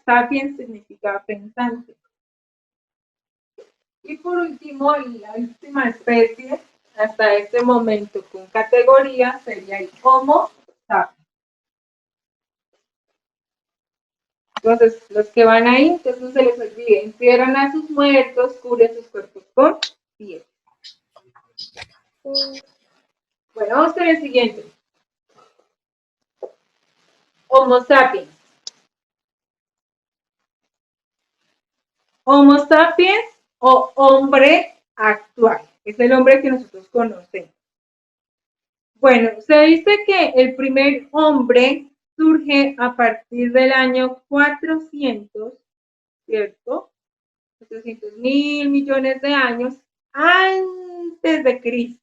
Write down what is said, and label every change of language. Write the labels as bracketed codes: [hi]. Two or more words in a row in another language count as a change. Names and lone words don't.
[es] Sapiens significa pensante. Y por último, la última especie, hasta este momento con categoría, sería el Homo sapiens. Entonces, los que van ahí, entonces no se les olvide, entierran a sus muertos, cubren sus cuerpos con piel. Bueno, vamos con el siguiente. Homo sapiens. Homo sapiens o hombre actual. Es el hombre que nosotros conocemos. Bueno, se dice que el primer hombre surge a partir del año 400, ¿cierto? 400.000 millones de años antes de Cristo.